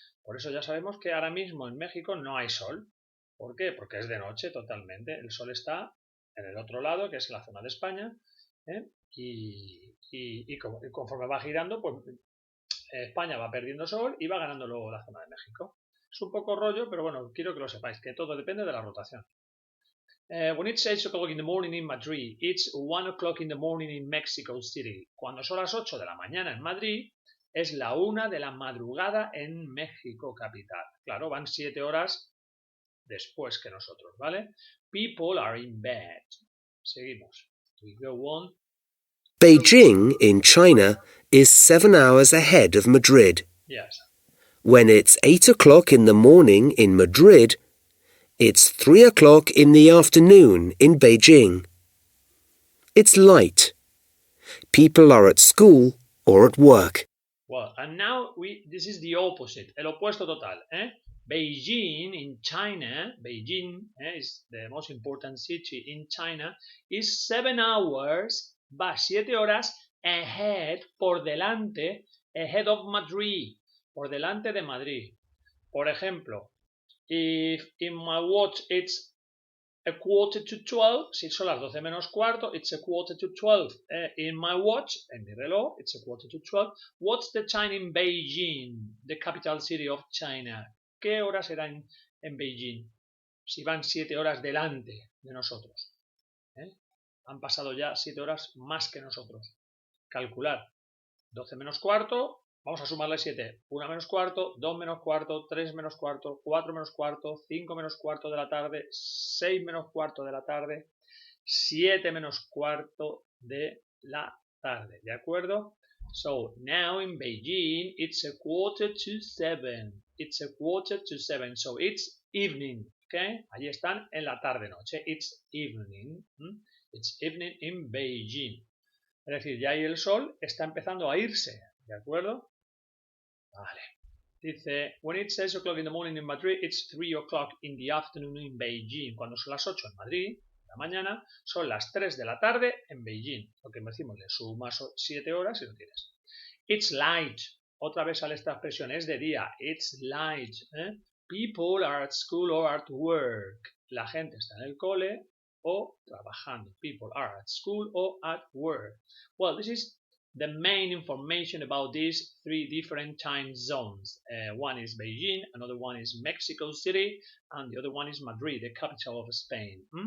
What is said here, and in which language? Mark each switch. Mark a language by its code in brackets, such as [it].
[es] Por eso ya sabemos que ahora mismo en México no hay sol. ¿Por qué? Porque es de noche totalmente. El sol está en el otro lado, que es la zona de España, ¿eh? Y conforme va girando, pues España va perdiendo sol y va ganando luego la zona de México. Es un poco rollo, pero bueno, quiero que lo sepáis, que todo depende de la rotación. [en] When it's 8 o'clock in the morning in Madrid, it's 1 o'clock in the morning in Mexico City. [es] Cuando son las 8 de la mañana en Madrid, es la 1 de la madrugada en México capital. Claro, van 7 horas después que nosotros, ¿vale? [en] People are in bed. [es] Seguimos. [en] We go on. Beijing in China is 7 hours ahead of Madrid. Yes. When it's 8 o'clock in the morning in Madrid, it's 3 o'clock in the afternoon in Beijing. It's light. People are at school or at work. Well, and now this is the opposite, [es] el opuesto total. [en] Beijing in China, Beijing is the most important city in China, is 7 hours, [es] va 7 horas [en] ahead, [es] por delante, [en] ahead of Madrid, [es] por delante de Madrid. Por ejemplo, [en] if in my watch it's a quarter to 12, [es] si son las 12 menos cuarto, [en] it's a quarter to 12. In my watch, [es] en mi reloj, [en] it's a quarter to 12. What's the time in Beijing, the capital city of China? [es] ¿Qué horas serán en Beijing? Si van 7 horas delante de nosotros. Han pasado ya 7 horas más que nosotros. Calcular. 12 menos cuarto, vamos a sumarle 7. 1 menos cuarto, 2 menos cuarto, 3 menos cuarto, 4 menos cuarto, 5 menos cuarto de la tarde, 6 menos cuarto de la tarde, 7 menos cuarto de la tarde. ¿De acuerdo? [en] So, now in Beijing, it's a quarter to 7. It's a quarter to 7. So, it's evening. ¿Okay? [es] Allí están en la tarde-noche. [en] It's evening. It's evening in Beijing. [es] Es decir, ya ahí el sol está empezando a irse, ¿de acuerdo? Vale. [en] Dice, when it's 6 o'clock in the morning in Madrid, it's 3 o'clock in the afternoon in Beijing. [es] Cuando son las 8 en Madrid, la mañana, son las 3 de la tarde en Beijing. Lo que decimos, le sumas 7 horas y lo tienes. [en] It's light. [es] Otra vez sale esta expresión, es de día. [en] It's light. People are at school or at work. [es] La gente está en el cole o trabajando. [en] People are at school or at work. Well, this is the main information about these 3 different time zones. One is Beijing, another one is Mexico City, and the other one is Madrid, the capital of Spain.